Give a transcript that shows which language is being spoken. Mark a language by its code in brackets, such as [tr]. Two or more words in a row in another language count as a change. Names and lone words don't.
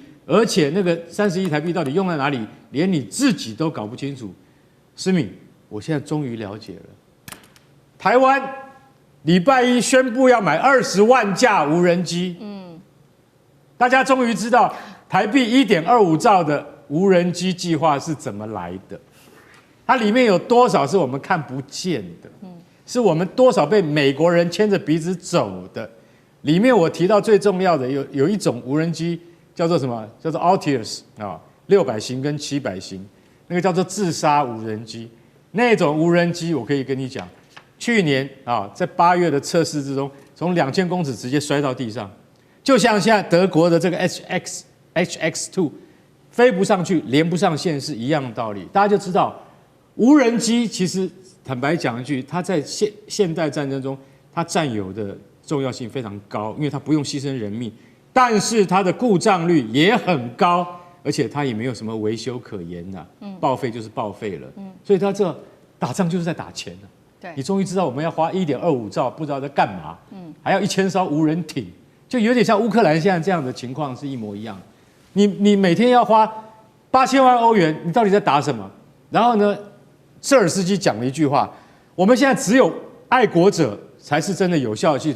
[zh] 而且那個30億台幣到底用在哪裡，連你自己都搞不清楚。思敏，我現在終於了解了。台灣禮拜一宣布要買20萬架無人機，大家終於知道台幣1.25兆的無人機計劃是怎麼來的。它裡面有多少是我們看不見的，是我們多少被美國人牽着鼻子走的。裡面我提到最重要的有一種無人機。叫做什麼？叫做 Altius 啊，600型跟700型，那個叫做自殺無人機。那種無人機，我可以跟你講，去年啊，在8月的測試之中，從2000公尺直接摔到地上，就像現在德國的這個 HX2 飛不上去、連不上線是一樣的道理。大家就知道，無人機其實坦白講一句，它在現代戰爭中，它占有的重要性非常高，因為它不用犧牲人命。但是它的故障率也很高，而且它也沒有什麼維修可言吶，報廢就是報廢了。所以它這打仗就是在打錢啊。對，你終於知道我們要花1.25兆，不知道在幹嘛，還要1000艘無人艇，就有點像烏克蘭現在這樣的情況是一模一樣。你每天要花8000萬歐元，你到底在打什麼？然後呢，舍爾斯基講了一句話：我們現在只有愛國者才是真的有效的系統。